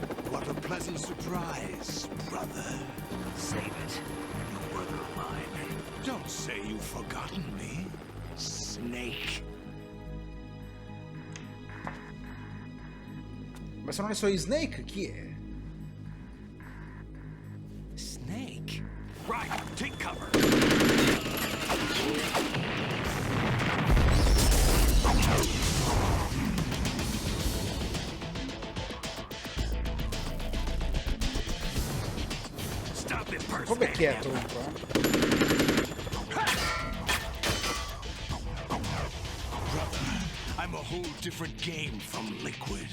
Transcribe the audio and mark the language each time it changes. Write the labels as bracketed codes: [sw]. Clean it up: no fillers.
[en] What a pleasant surprise, brother. Save it. You work of mine. Don't say you've forgotten me, Snake. [it] Ma se non è Solid Snake, chi è? [en] Snake? Right, take cover. Stop this person. [it] Un po' vecchietto comunque. [en] Brother, I'm a whole different game from Liquid.